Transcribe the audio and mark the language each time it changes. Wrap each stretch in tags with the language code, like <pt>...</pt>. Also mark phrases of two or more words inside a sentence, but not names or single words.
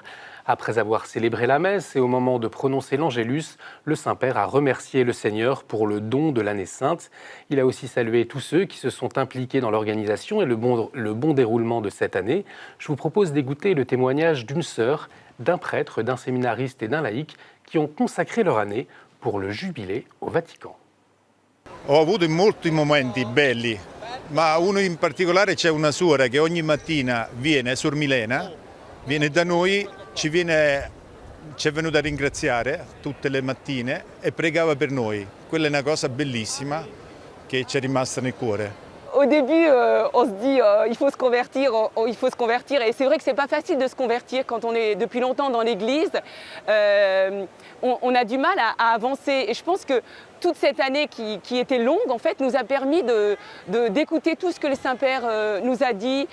<fr>Après avoir célébré la messe et au moment de prononcer l'Angélus, le Saint-Père a remercié le Seigneur pour le don de l'année sainte. Il a aussi salué tous ceux qui se sont impliqués dans l'organisation et le bon déroulement de cette année. Je vous propose d'écouter le témoignage d'une sœur, d'un prêtre, d'un séminariste et d'un laïc qui ont consacré leur année pour le jubilé au Vatican.</fr> <it>Ho avuto molti momenti belli, ma uno in particolare c'è una suora che ogni mattina viene sur Milena, viene da noi, ci è venuta a ringraziare tutte le mattine e pregava per noi. Quella è una cosa bellissima che ci è rimasta nel cuore.</it> <fr>Au début, on se dit il faut se convertir, et c'est vrai que c'est pas facile de se convertir quand on est depuis longtemps dans l'Église. On a du mal à avancer, et je pense que toute cette année qui était longue, en fait, nous a permis d'écouter tout ce que le Saint-Père nous a dit.</fr>